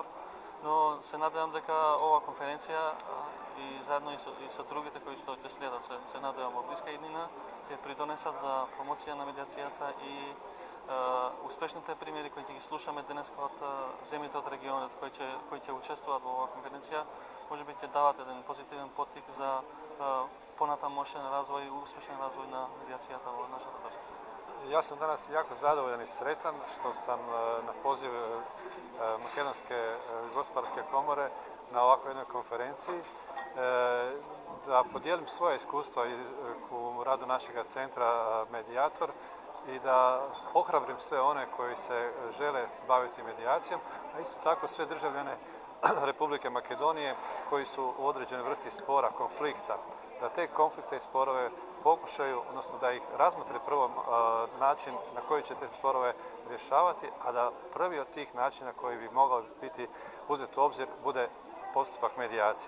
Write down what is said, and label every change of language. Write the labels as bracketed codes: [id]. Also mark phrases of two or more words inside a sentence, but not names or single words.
[mk] Но се надевам дека ова конференција и заедно и со другите кои што ќе следат, се надевам во блиска иднина, ќе придонесат за промоција на медиацијата и успешните примери кои ќе ги слушаме денес од земјите од регионот кои ќе учествуваат во оваа конференција, можеби ќе дават еден позитивен поттик за понатамошен развој и успешен развој на медиацијата во нашата држава. [hr] Ja sam danas jako zadovoljan i sretan što sam na poziv Makedonske gospodarske komore na ovakvoj jednoj konferenciji da podijelim svoje iskustva u radu našeg centra Medijator i da ohrabrim sve one koji se žele baviti medijacijom, a isto tako sve državljane Republike Makedonije koji su u određenoj vrsti spora, konflikta, da te konflikte i sporove pokušaju, odnosno da ih razmotre prvo način na koji će te sporove rješavati, a da prvi od tih načina koji bi mogao biti uzet u obzir bude postupak medijacije.